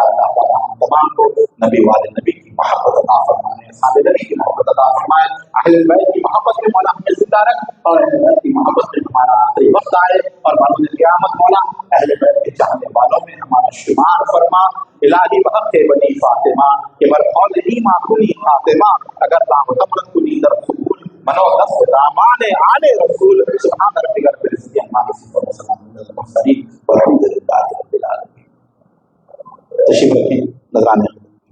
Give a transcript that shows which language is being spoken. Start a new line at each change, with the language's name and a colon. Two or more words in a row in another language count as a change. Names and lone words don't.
Urdu: اللہ تعالیٰ ہم تمام کو نبی والے نبی کی محبت عطا فرمائے، اصحاب نبی کی محبت عطا فرمائے، اہل بیت کی محبت میں مولا ہمیں زندہ رکھ، اور اہل بیت کی محبت میں ہمارا آخری وقت آئے، اور بعد قیامت مولا اہل بیت کے چاہنے والوں میں ہمارا شمار فرما۔
Persian: الہی بحق بنی فاطمہ کہ مرخول ایما کنی فاطمہ اگر دامتمت کنی در قبول منو دست دامان آل رسول
Arabic: سبحان ربک رب العزت عما یصفون وسلام علی المرسلین والحمد للہ رب العالمین۔
Urdu: تشریف رکھیں نظرانے